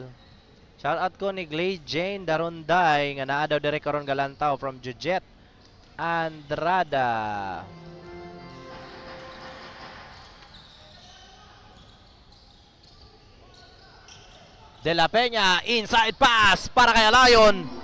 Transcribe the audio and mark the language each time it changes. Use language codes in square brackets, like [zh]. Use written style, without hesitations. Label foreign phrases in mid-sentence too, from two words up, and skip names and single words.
[en] Shout out [ceb] ko ni Glade Jane Daronday nga naa daw dire karon galantaw from Jojet Andrada. De La Peña, [en] inside pass [ceb] para kay [en] Lion.